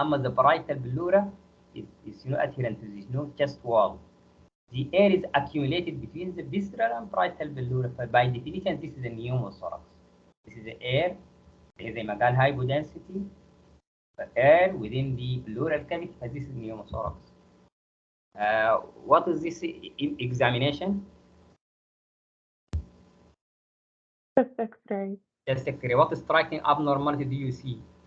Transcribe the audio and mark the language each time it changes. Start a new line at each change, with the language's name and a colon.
English: أما the parietal pleura is adherent to the شنو chest wall. The air is accumulated between the visceral and parietal pleura. By definition, this is a pneumothorax. This is the air.
Arabic: زي ما قال hypodensity.
English: The air within the pleural cavity. This is pneumothorax. What is this examination? Chest X-ray. Chest X-ray. What striking abnormality do you see?